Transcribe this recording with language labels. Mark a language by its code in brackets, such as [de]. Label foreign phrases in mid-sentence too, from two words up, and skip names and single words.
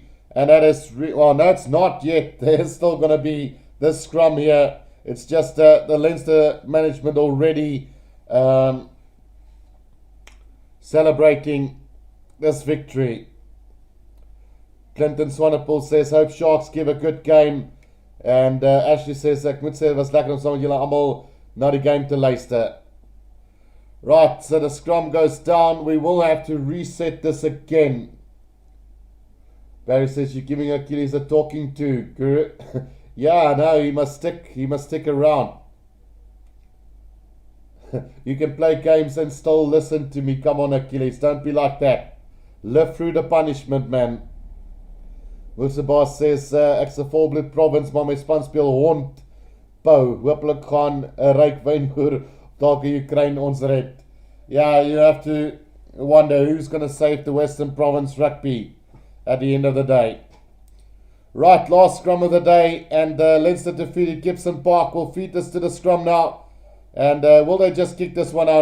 [en] And that is, well, no, it's not yet. There's still going to be this scrum here. It's just the Leinster management already celebrating this victory. Clinton Swanepoel says, hope Sharks give a good game. And Ashley says, [af] ek moet sê, was lekker om saam met julle almal na die game te luister. [en] Right, so the scrum goes down. We will have to reset this again. Barry says, you're giving Achilles a talking to, Guru. Yeah, no, he must stick around. You can play games and still listen to me. Come on, Achilles, don't be like that. Live through the punishment, man. Wilsebas says, [af] ek's 'n volbloed province, maar my span speel hond bou. Hopelijk gaan 'n ryk wynboer dalk in Ukraine ons red. [en] Yeah, you have to wonder who's going to save the Western Province rugby at the end of the day. Right, last scrum of the day, and Leinster defeated Gibson Park. Will feed this to the scrum now. And will they just kick this one out?